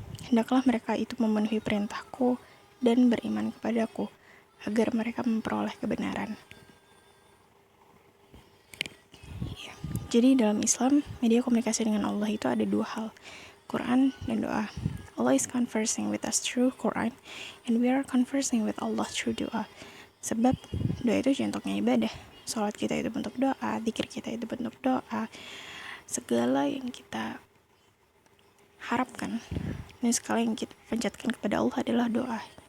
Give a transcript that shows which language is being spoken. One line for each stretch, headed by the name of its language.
Indonesian: Hendaklah mereka itu memenuhi perintahku dan beriman kepadaku, agar mereka memperoleh kebenaran. Ya. Jadi dalam Islam, media komunikasi dengan Allah itu ada dua hal, Quran dan doa.
English: Allah is conversing with us through Quran, and we are conversing with Allah through doa.
Indonesian: Sebab doa itu jantungnya ibadah. Salat kita itu bentuk doa, zikir kita itu bentuk doa. Segala yang kita harapkan dan sekali yang kita panjatkan kepada Allah adalah doa.